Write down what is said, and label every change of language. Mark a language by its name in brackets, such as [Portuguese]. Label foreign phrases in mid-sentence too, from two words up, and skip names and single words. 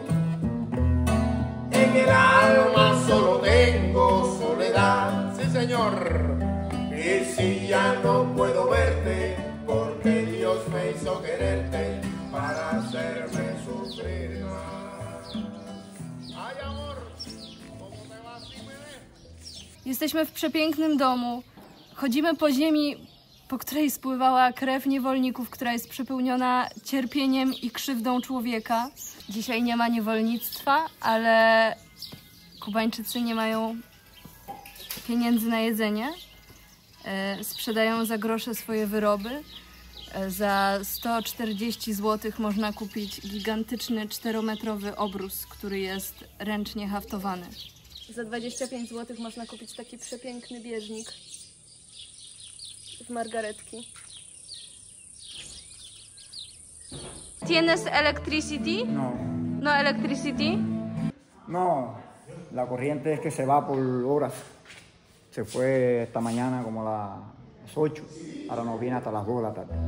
[Spanish] En el alma solo tengo soledad, sí señor. Y si ya no puedo verte, porque Dios me hizo quererte para hacerme sufrir más. Ay amor, ¿cómo te vas si me dejas? [Polish] Jesteśmy w przepięknym domu. Chodzimy po ziemi, po której spływała krew niewolników, która jest przepełniona cierpieniem i krzywdą człowieka. Dzisiaj nie ma niewolnictwa, ale Kubańczycy nie mają pieniędzy na jedzenie. Sprzedają za grosze swoje wyroby. Za 140 zł można kupić gigantyczny 4-metrowy obrus, który jest ręcznie haftowany. Za 25 zł można kupić taki przepiękny bieżnik z margaretki. [Spanish] ¿Tienes electricity? No, [English] No electricity? [Spanish] no, la corriente es que se va por horas. Se fue esta mañana como a las 8, ahora nos viene hasta las 2 de la tarde.